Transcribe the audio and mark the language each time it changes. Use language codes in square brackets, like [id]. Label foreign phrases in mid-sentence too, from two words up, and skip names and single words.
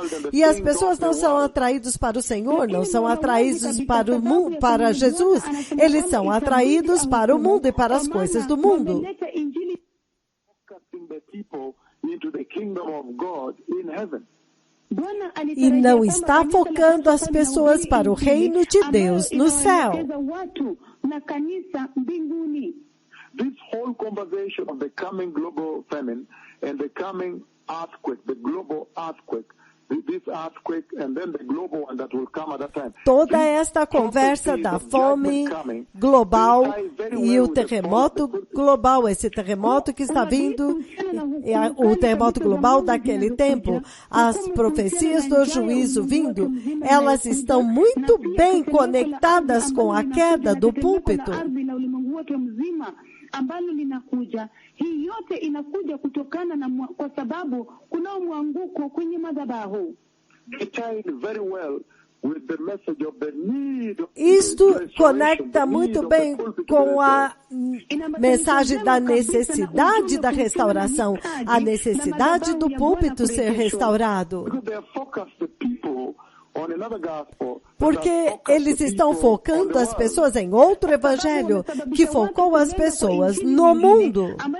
[pt] E as pessoas não são atraídas para o Senhor, não são atraídos para o mundo, para Jesus. Eles são atraídos para o mundo e para as coisas do mundo. E não está focando as pessoas para o reino de Deus no céu. [en] This whole conversation of the coming global famine and the coming earthquake, the global earthquake, this earthquake and then the global one that will come at that time. [pt] Toda esta conversa da fome global e o terremoto global, esse terremoto que está vindo, o terremoto global daquele tempo, as profecias do juízo vindo, elas estão muito bem conectadas com a queda do púlpito. [sw] Ambalo linakuja. Hii yote inakuja kutokana na kwa sababu kuna mwanguko kwenye madhabahu. [pt] Isto conecta muito bem com a mensagem da necessidade da restauração, a necessidade do púlpito ser restaurado. Porque eles estão focando as pessoas em outro evangelho que focou as pessoas no mundo.